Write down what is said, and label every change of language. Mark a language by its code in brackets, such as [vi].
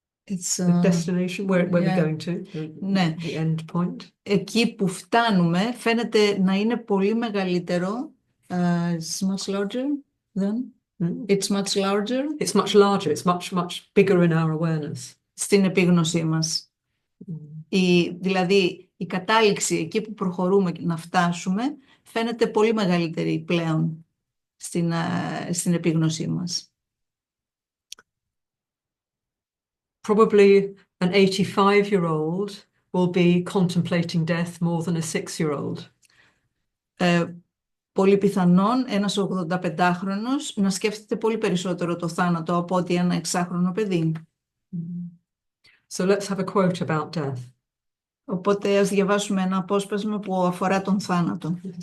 [en] The destination, where we're going to, the end point. [el] Εκεί που φτάνουμε φαίνεται να είναι πολύ μεγαλύτερο. [en] It's much larger than? It's much larger. It's much larger. It's much bigger in our awareness. [el] Στην επίγνωσή μας. Δηλαδή, η κατάληξη εκεί που προχωρούμε να φτάσουμε φαίνεται πολύ μεγαλύτερη πλέον στην επίγνωσή μας. [en] Probably an 85-year-old will be contemplating death more than a 6-year-old. [el] Πολύ πιθανόν ένας 85χρονος να σκέφτεται πολύ περισσότερο το θάνατο από ότι ένα 6χρονο παιδί. [en] So let's have a quote about death. [el] Οπότε ας διαβάσουμε ένα απόσπασμα που αφορά τον θάνατο.